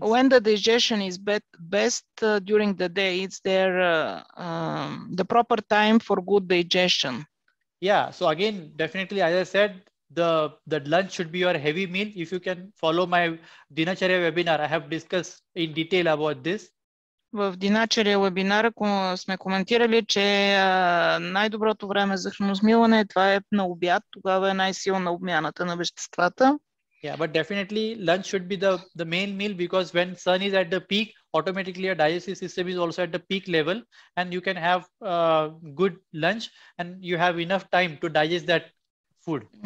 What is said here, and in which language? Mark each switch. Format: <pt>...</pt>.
<en>When the digestion is best during the day, it's there the proper time for good digestion. Yeah. So again, definitely, as I said, the lunch should be your heavy meal. If you can follow my Dinacharya webinar, I have discussed in detail about this.</en> <bg>В Диначария вебинара сме коментирали, че най-доброто време за храносмилане това е на обяд. Тогава е най-силна обмяната на веществата.</bg> <en>Yeah, but definitely lunch should be the main meal, because when sun is at the peak, automatically your digestive system is also at the peak level, and you can have good lunch and you have enough time to digest that food.</en>